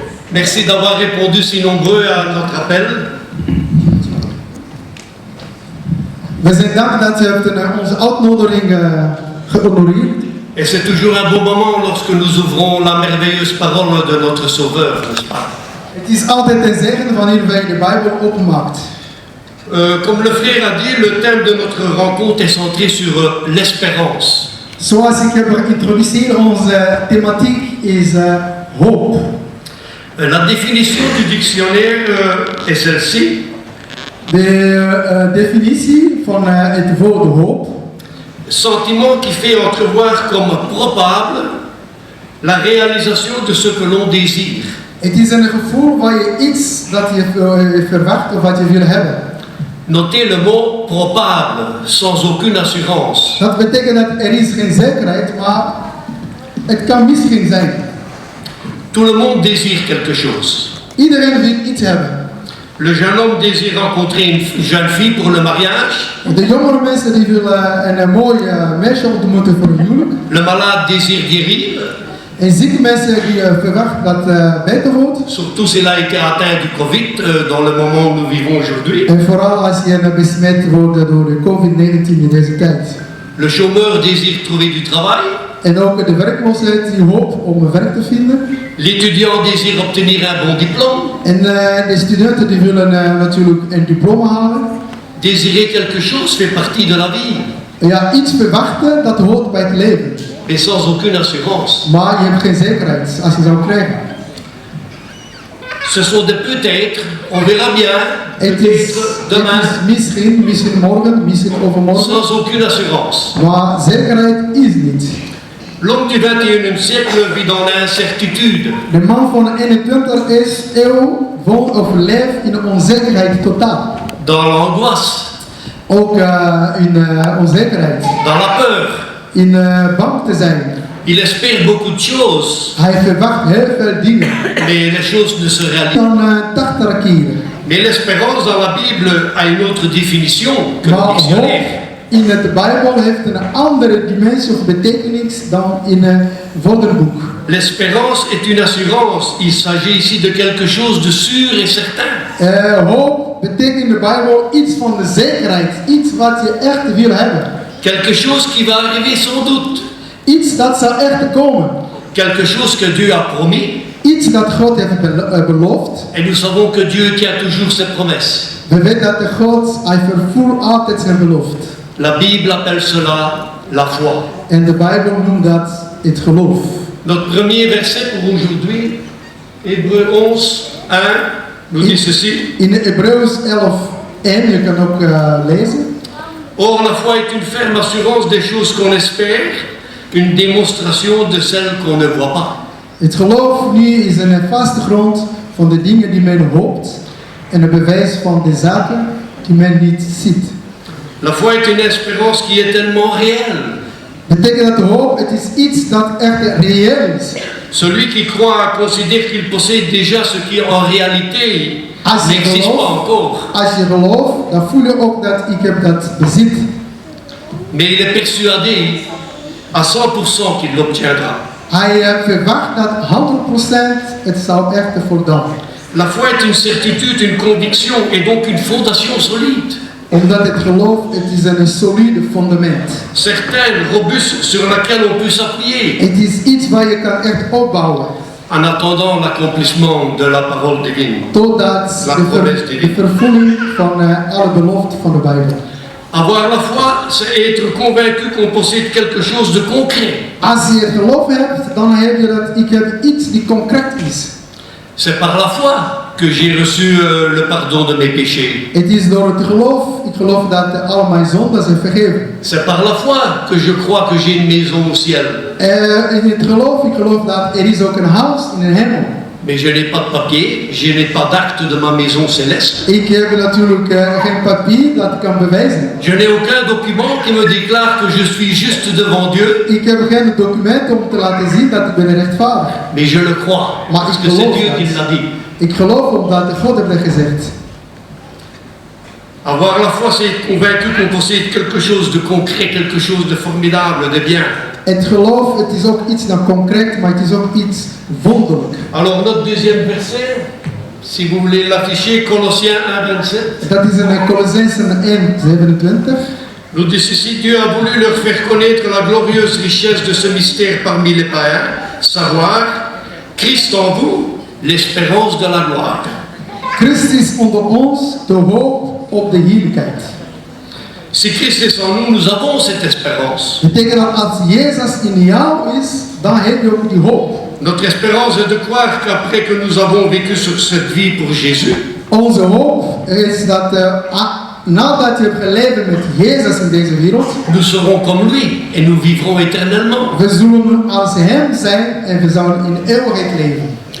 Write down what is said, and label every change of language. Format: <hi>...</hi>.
<fr>Merci d'avoir répondu si nombreux à notre appel.</fr> <nl>We zijn dankbaar dat u hebt onze uitnodiging gehonoreerd.</nl> <fr>Et c'est toujours un bon moment lorsque nous ouvrons la merveilleuse parole de notre Sauveur, n'est-ce pas?</fr> <nl>Het is altijd een zegen wanneer wij de Bijbel openmaakt.</nl> <fr>Comme le frère a dit, le thème de notre rencontre est centré sur l'espérance.</fr> <nl>Zoals ik heb geïntroduceerd, onze thematiek is hoop.</nl> <fr>La définition du dictionnaire est celle-ci.</fr> <nl>De definitie van het woord hoop.</nl> <fr>Sentiment qui fait entrevoir comme probable la réalisation de ce que l'on désire.</fr> <nl>Het is een gevoel waar je iets dat je verwacht of wat je wil hebben.</nl> <fr>Notez le mot probable, sans aucune assurance.</fr> <nl>Dat betekent dat er is geen zekerheid, maar het kan misschien zijn.</nl> <fr>Tout le monde désire quelque chose.</fr> <nl>Iedereen wil iets hebben.</nl> <fr>Le jeune homme désire rencontrer une jeune fille pour le mariage.</fr> <nl>De jongere mensen die willen een mooi meisje ontmoeten voor een huwelijk.</nl> <fr>Le malade désire guérir.</fr> <nl>En zieke mensen die verwachten dat beter wordt.</nl> <fr>Surtout s'il a été atteint du Covid dans le moment où nous vivons aujourd'hui.</fr> <nl>En vooral als je besmet wordt door de COVID-19 in deze tijd.</nl> <fr>Le chômeur désire trouver du travail.</fr> <nl>En ook de werkloosheid die hoopt om werk te vinden.</nl> <fr>L'étudiant désire obtenir un bon diplôme.</fr> <nl>En de studenten die willen natuurlijk een diploma halen.</nl> <fr>Désirer quelque chose fait partie de la vie,</fr> <nl>Ja, iets verwachten, dat hoort bij het leven.</nl> <fr>mais sans aucune assurance.</fr> <nl>Maar je hebt geen zekerheid als je zou krijgen.</nl> <fr>Ce sont des peut-être, on verra bien,</fr> <nl>Het</nl> <fr>peut-être demain,</fr> <nl>is misschien morgen, misschien overmorgen.</nl> <fr>sans aucune assurance.</fr> <nl>Maar zekerheid is niet.</nl> <fr>L'homme du 21e siècle vit dans l'incertitude.</fr> <nl>De man van de 21e eeuw woont of leeft in de onzekerheid totaal.</nl> <fr>Dans l'angoisse,</fr> <nl>Ook in onzekerheid.</nl> <fr>dans la peur.</fr> <nl>In bang te zijn.</nl> <fr>Il espère beaucoup de choses,</fr> <nl>Hij verwacht heel veel dingen.</nl> <fr>mais les choses ne se réalisent pas.</fr> <nl>Dan tachterkeren.</nl> <fr>Mais l'espérance dans la Bible a une autre définition que le</fr> <nl>Maar hoop</nl> <fr>dictionnaire.</fr> <nl>in de Bijbel heeft een andere dimensie of betekenis dan in een woordenboek.</nl> <fr>L'espérance est une assurance. Il s'agit ici de quelque chose de sûr et certain.</fr> <nl>Hoop betekent in de Bijbel iets van de zekerheid. Iets wat je echt wil hebben.</nl> <fr>Quelque chose qui va arriver sans doute.</fr> <nl>Iets dat zal echt komen.</nl> <fr>Quelque chose que Dieu a promis.</fr> <nl>Iets dat God heeft beloofd.</nl> <fr>Et nous savons que Dieu tient toujours ses promesses.</fr> <nl>We weten dat de God, hij vervult altijd zijn belofte.</nl> <fr>La Bible appelle cela la foi.</fr> <nl>En de Bijbel noemt dat het geloof.</nl> <fr>Notre premier verset pour aujourd'hui, Hébreux 11, 1, nous dit ceci.</fr> <nl>In Hebreeën 11:1, je kan ook lezen.</nl> <fr>Or, la foi est une ferme assurance des choses qu'on espère, une démonstration de celles qu'on ne voit pas.</fr> <nl>Het geloof nu is een vaste grond van de dingen die men hoopt en een bewijs van de zaken die men niet ziet.</nl> <fr>La foi est une espérance qui est tellement réelle.</fr> <nl>Betekent dat de hoop, het is iets dat echt reëel is.</nl> <fr>Celui qui croit considère qu'il possède déjà ce qui en réalité</fr> <nl>Als je</nl> <fr>n'existe pas encore.</fr> <nl>gelooft, dan voel je ook dat ik heb dat bezit.</nl> <fr>Mais il est persuadé à 100% qu'il l'obtiendra.</fr> <nl>Hij verwacht dat 100% het zou echt voldaan.</nl> <fr>La foi est une certitude, une conviction et donc une fondation solide.</fr> <nl>Omdat het geloof, het is een solide fundament.</nl> <fr>Certaine, robuste, sur laquelle on peut s'appuyer.</fr> <nl>Het is iets waar je kan echt opbouwen.</nl> <fr>En attendant l'accomplissement de la parole divine.</fr> <nl>Totdat</nl> <fr>La</fr> <nl>de</nl> <fr>promesse divine.</fr> <nl>vervulling van alle beloften van de Bijbel.</nl> <fr>Avoir la foi, c'est être convaincu qu'on possède quelque chose de concret.</fr> <nl>Als je geloof hebt, dan heb je dat ik heb iets die concreet is.</nl> <fr>C'est par la foi que j'ai reçu le pardon de mes péchés.</fr> <nl>Het is door het geloof, ik geloof dat al mijn zonden zijn vergeven.</nl> <fr>C'est par la foi que je crois que j'ai une maison au ciel.</fr> <nl>In het geloof, ik geloof dat er is ook een huis in de hemel.</nl> <fr>Mais je n'ai pas de papier, je n'ai pas d'acte de ma maison céleste.</fr> <nl>Ik heb natuurlijk geen papier dat kan bewijzen.</nl> <fr>Je n'ai aucun document qui me déclare que je suis juste devant Dieu.</fr> <nl>Ik heb geen document om te laten zien dat ik ben rechtvaardig.</nl> <fr>Mais je le crois,</fr> <nl>Maar</nl> <fr>parce</fr> <nl>ik</nl> <fr>que c'est</fr> <nl>geloof</nl> <fr>Dieu qui</fr> <nl>dat.</nl> <fr>l'a dit.</fr> <nl>Ik geloof omdat God heeft dat gezegd.</nl> <fr>Avoir la foi, c'est être convaincu qu'on possède quelque chose de concret, quelque chose de formidable, de bien.</fr> <nl>Het geloof, het is ook iets dan concreet, maar het is ook iets wonderlijk.</nl> <fr>Alors notre deuxième verset, si vous voulez l'afficher, Colossiens 1, 27.</fr> <nl>Dat is in Colossenzen 1:27.</nl> <fr>Nous dit ceci, Dieu a voulu leur faire connaître la glorieuse richesse de ce mystère parmi les païens, savoir Christ en vous, l'espérance de la gloire.</fr> <nl>Christus onder ons, de hoop op de heerlijkheid.</nl> <fr>Si Christ est en nous, nous avons cette espérance.</fr> <nl>Betekent dat als Jezus in jou is, dan heb je ook die hoop.</nl> <fr>Notre espérance est de croire qu'après que nous avons vécu sur cette vie pour Jésus,</fr> <nl>Onze hoop is dat nadat je hebt geleefd met Jezus in deze wereld,</nl> <fr>nous serons comme lui et nous vivrons éternellement.</fr> <nl>we zullen als Hem zijn en we zullen in eeuwigheid leven.</nl>